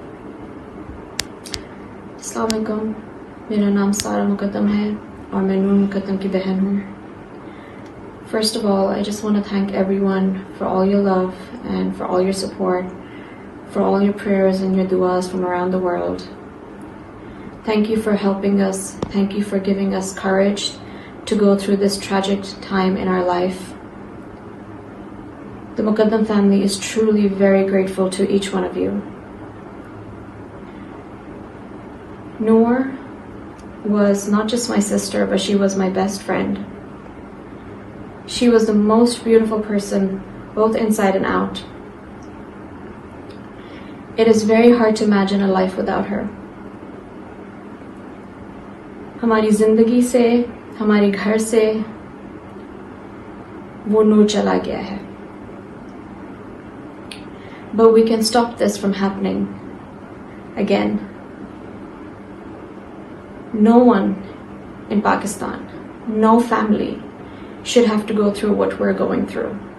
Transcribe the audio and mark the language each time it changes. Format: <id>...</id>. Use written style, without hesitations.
<hi>अस्सलाम वालेकुम, मेरा नाम सारा मकदम है और मैं नूर मकदम की बहन हूँ.</hi> <en>First of all, I just want to thank everyone for all your love and for all your support, for all your prayers and your du'as from around the world. Thank you for helping us. Thank you for giving us courage to go through this tragic time in our life. The Maqaddam family is truly very grateful to each one of you. Noor was not just my sister, but she was my best friend. She was the most beautiful person, both inside and out. It is very hard to imagine a life without her.</en> <hi>हमारी जिंदगी से, हमारे घर से वो नूर चला गया है.</hi> <en>But we can stop this from happening again. No one in Pakistan, no family should have to go through what we're going through.</en>